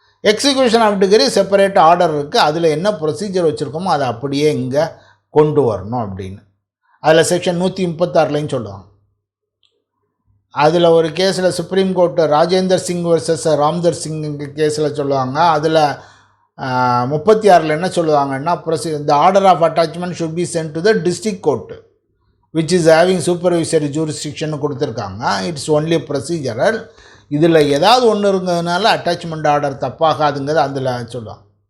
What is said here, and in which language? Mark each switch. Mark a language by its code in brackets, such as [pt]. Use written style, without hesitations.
[ta] Execution of degree separate order இருக்குது, அதில் என்ன ப்ரொசீஜர் வச்சுருக்கோமோ அதை அப்படியே இங்கே கொண்டு வரணும் அப்படின்னு அதில் செக்ஷன் 136லையும் சொல்லுவாங்க. அதில் ஒரு கேஸில் supreme court Rajendar Singh versus ராம்தர் Singh கேஸில் சொல்லுவாங்க. அதில் 36ல் என்ன சொல்லுவாங்கன்னா, [en] the order of attachment should be sent to the district court which is having supervisory jurisdiction கொடுத்துருக்காங்க. It's only procedural. [ta] இதில் ஏதாவது ஒன்று இருந்ததுனால அட்டாச்மெண்ட் ஆர்டர் தப்பாகாதுங்கிறது அதில் சொல்லுவாங்க.